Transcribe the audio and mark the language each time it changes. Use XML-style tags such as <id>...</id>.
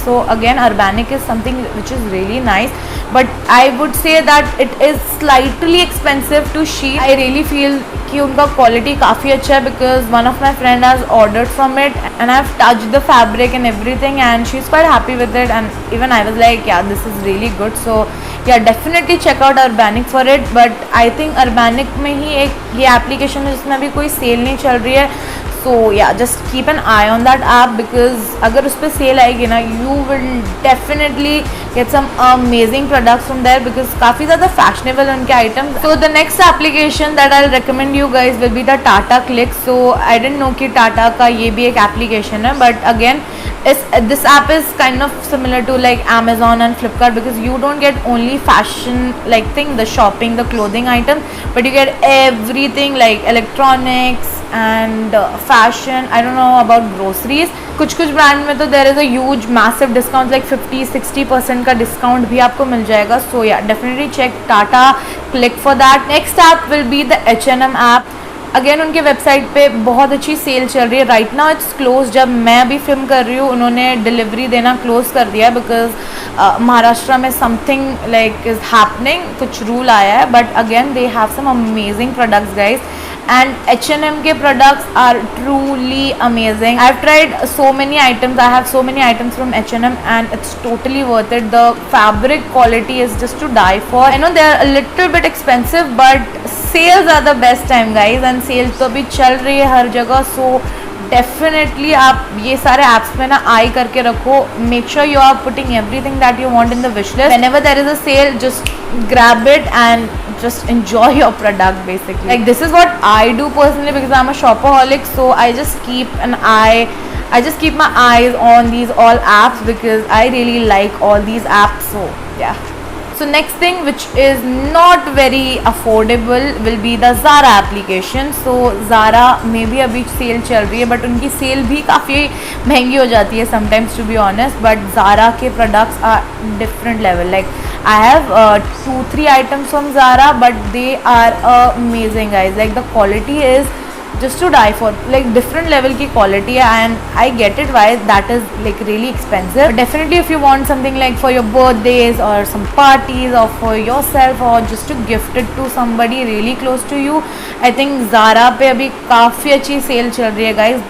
<en>So again, Urbanic is something which is really nice, but I would say that it is slightly expensive to Shein. I really feel</en> <hi>कि उनका quality काफ़ी अच्छा है,</hi> <en>because one of my friend has ordered from it and I've touched the fabric and everything and she's quite happy with it, and even I was like, yeah, this is really good. So yeah, definitely check out Urbanic for it. But I think</en> <hi>Urbanic में ही एक ये application है जिसमें अभी कोई cell नहीं चल रही है.</hi> <en>So yeah, just keep an eye on that app, because</en> <hi>अगर उस पर सेल आएगी ना,</hi> <en>you will definitely get some amazing products from there, because काफ़ी ज़्यादा fashionable उनके items. So the next application that I'll recommend you guys will be the Tata Click. So I didn't know</en> <hi>कि Tata का ये भी एक application है,</hi> <en>but again this app is kind of similar to like Amazon and Flipkart, because you don't get only fashion like thing, the shopping, the clothing items, but you get everything like electronics and fashion. I don't know about groceries.</en> <hi>कुछ brand में तो</hi> <en>there is a huge massive discount, like</en> <hi>50-60% का discount भी आपको मिल जाएगा.</hi> <en>So yeah, definitely check Tata Click for that. Next app will be the H&M app.</en> <hi>Again उनके website पे बहुत अच्छी सेल चल रही है.</hi> <en>Right now it's close.</en> <hi>जब मैं अभी फिल्म कर रही हूँ उन्होंने डिलीवरी देना क्लोज कर दिया है,</hi> <en>because Maharashtra में something like is happening,</en> <hi>कुछ रूल आया है.</hi> <en>But again they have some amazing products guys, and H&M के products are truly amazing. I've tried so many items. I have so many items from H&M and it's totally worth it. The fabric quality is just to die for. I know they are a little bit expensive, but sales are the best time guys, and sales</en> <hi>तो अभी चल रही है हर जगह. So definitely आप ये सारे apps में ना आई करके रखो.</hi> <en>Make sure you are putting everything that you want in the wish list. Whenever there is a sale, just grab it and just enjoy your product basically. Like this is what I do personally, because I'm a shopaholic. So I just keep my eyes on these all apps, because I really like all these apps. So yeah. So next thing which is not very affordable will be the Zara application.</en> <hi>So Zara में भी अभी cell चल रही है, but उनकी cell भी काफ़ी महंगी हो जाती है sometimes to be honest.</hi> <en>But Zara के products are different level. Like I have 2-3 items from Zara, but they are amazing guys. Like the quality is just to die for. Like different level की quality है, and I get it why that is like really expensive. But definitely if you want something like for your birthdays or some parties or for yourself or just to gift it to somebody really close to you, I think Zara</en> <hi>पे अभी काफ़ी अच्छी cell चल रही है</hi> <en>guys.</en>